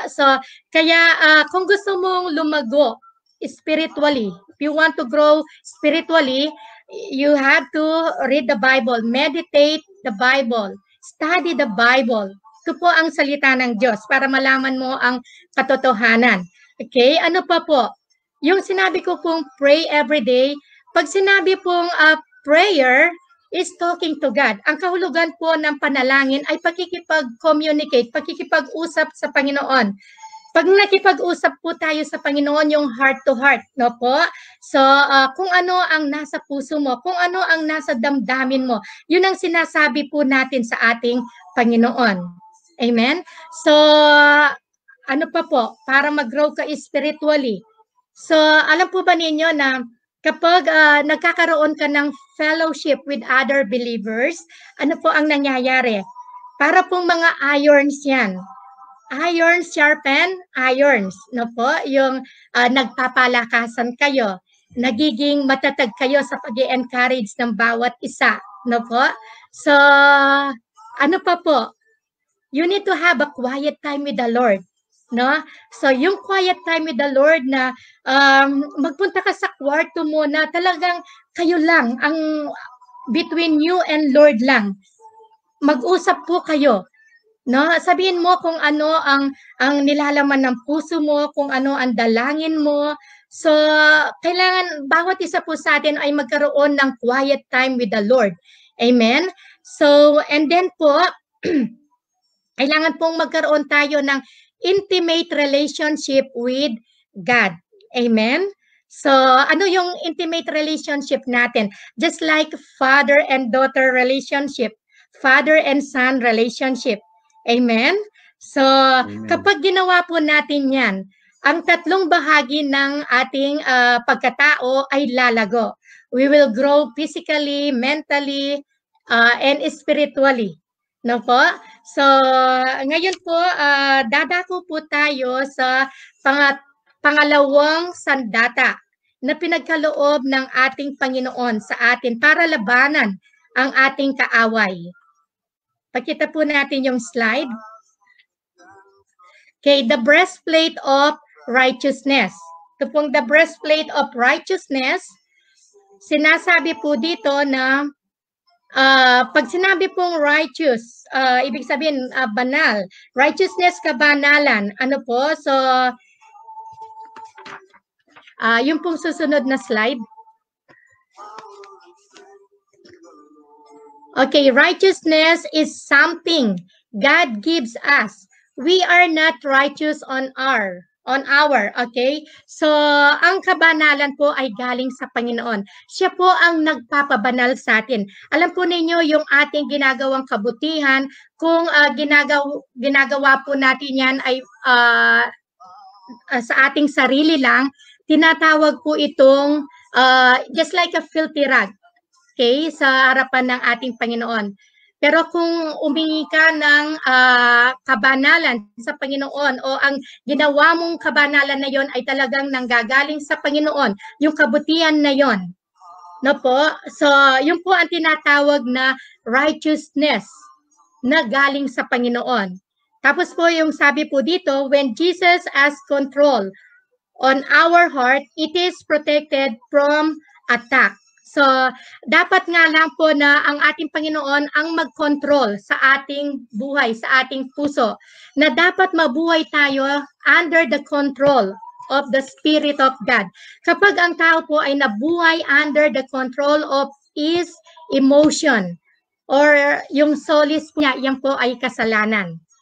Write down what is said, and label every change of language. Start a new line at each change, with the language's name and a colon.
English: So, kaya kung gusto mong lumago spiritually, if you want to grow spiritually, you have to read the Bible, meditate the Bible, study the Bible.
Filipino: Ito po ang salita ng Diyos para malaman mo ang katotohanan. Okay? Ano pa po? Yung sinabi ko pong pray every day, pag sinabi pong prayer is talking to God. Ang kahulugan po ng panalangin ay pakikipag-communicate, pakikipag-usap sa Panginoon. Pag nakipag-usap po tayo sa Panginoon, yung heart to heart, no po? So, kung ano ang nasa puso mo, kung ano ang nasa damdamin mo, yun ang sinasabi po natin sa ating Panginoon. Amen? So, ano pa po? Para mag-grow ka spiritually. So, alam po ba ninyo na kapag nagkakaroon ka ng fellowship with other believers, ano po ang nangyayari? Para pong mga irons yan. Irons sharpen irons. No po? Yung nagpapalakasan kayo. Nagiging matatag kayo sa pag-i-encourage ng bawat isa. No po? So, ano pa po?
English: You need to have a quiet time with the Lord.
Filipino: No? So, yung quiet time with the Lord na magpunta ka sa kwarto mo na talagang kayo lang, ang between you and Lord lang. Mag-usap po kayo. No? Sabihin mo kung ano ang nilalaman ng puso mo, kung ano ang dalangin mo. So, kailangan bawat isa po sa atin ay magkaroon ng quiet time with the Lord. Amen? So, and then po, kailangan pong magkaroon tayo ng intimate relationship with God. Amen?
English: So, ano yung intimate relationship natin? Just like father and daughter relationship, father and son relationship. Amen? So, Amen.
Filipino: Kapag ginawa po natin yan, ang tatlong bahagi ng ating pagkatao ay lalago.
English: We will grow physically, mentally, and spiritually.
Filipino: No po? So, ngayon po, dadako po tayo sa pangalawang sandata na pinagkaloob ng ating Panginoon sa atin para labanan ang ating kaaway. Pakita po natin yung slide.
English: Okay, the breastplate of righteousness.
Filipino: Ito pong the breastplate of righteousness, sinasabi po dito na pag sinabi pong righteous, ibig sabihin banal. Righteousness, kabanalan. Ano po? So, yung pong susunod na slide.
English: Okay, righteousness is something God gives us. We are not righteous on our, okay?
Filipino: So, ang kabanalan po ay galing sa Panginoon. Siya po ang nagpapabanal sa atin. Alam po ninyo, yung ating ginagawang kabutihan, kung ginagawa po natin yan ay sa ating sarili lang, tinatawag po itong just like a filthy rag. Okay, sa harapan ng ating Panginoon. Pero kung umingi ka ng kabanalan sa Panginoon o ang ginawa mong kabanalan na yon ay talagang nanggagaling sa Panginoon, yung kabutihan na yon, no po? So, yun po ang tinatawag na righteousness na galing sa Panginoon. Tapos po yung sabi po dito, when Jesus has control on our heart, it is protected from attack. So, dapat nga lang po na ang ating Panginoon ang mag-control sa ating buhay, sa ating puso, na dapat mabuhay tayo under the control of the Spirit of God. Kapag ang tao po ay nabuhay under the control of his emotion or yung solis niya, yan po ay kasalanan.